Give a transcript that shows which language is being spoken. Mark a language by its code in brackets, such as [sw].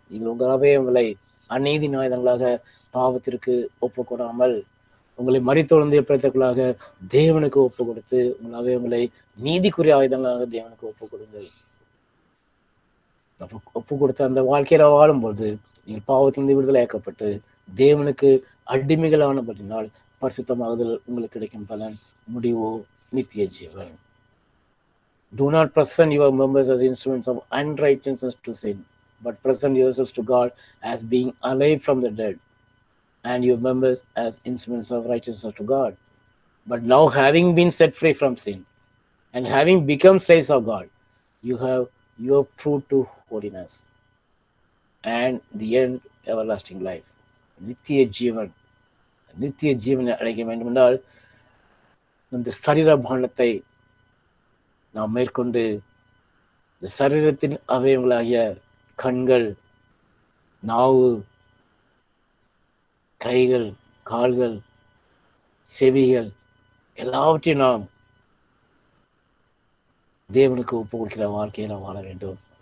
[ta] நீங்கள் உங்கள் அவயவங்களை அநீதி ஆயுதங்களாக பாவத்திற்கு ஒப்புக் கொடாமல் உங்களை மரித்தொழுந்து எப்படித்தக்குள்ளாக தேவனுக்கு ஒப்புக் கொடுத்து உங்கள் அவயவங்களை நீதிக்குரிய ஆயுதங்களாக தேவனுக்கு ஒப்புக் கொடுங்கள். ஒப்பு கொடுத்த அந்த வாழ்க்கையில வாழும்பொழுது நீங்கள் பாவத்திலிருந்து விடுதலையாக்கப்பட்டு தேவனுக்கு அடிமைகளானபடினால் பரிசுத்தமாகுதல் உங்களுக்கு கிடைக்கும் பலன் முடிவோ நித்திய ஜீவன். [en] Do not present your members as instruments of unrighteousness to sin, but present yourselves to God as being alive from the dead, and your members as instruments of righteousness to God. But now, having been set free from sin and having become slaves of God, you have your fruit to holiness. and the end everlasting life. [ta] நித்திய ஜீவன். நித்திய ஜீவனை அடைக்க வேண்டும் என்றால் இந்த சரீர பானத்தை நாம் மேற்கொண்டு இந்த சரீரத்தின் அவயவங்களாகிய கண்கள், நாவு, கைகள், கால்கள், செவிகள் எல்லாவற்றையும் நாம் தேவனுக்கு ஒப்பு கொடுக்கிற வாழ்க்கையை நாம் வாழ வேண்டும்.